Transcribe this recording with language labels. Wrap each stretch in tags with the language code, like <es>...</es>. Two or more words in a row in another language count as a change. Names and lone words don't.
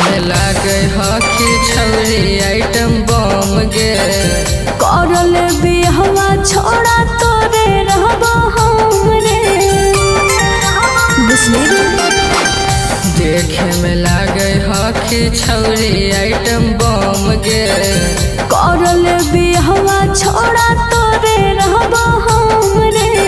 <mag>लागे हकी छौरी</mag> <en>item bomb</en> <mag>गे करल बिहवा छोड़ा तोरे रहबो हम रे बुझली रे देखे में लागे हकी छौरी</mag> <en>item bomb</en> <mag>गे करल बिहवा छोड़ा तोरे रहबो हम रे</mag>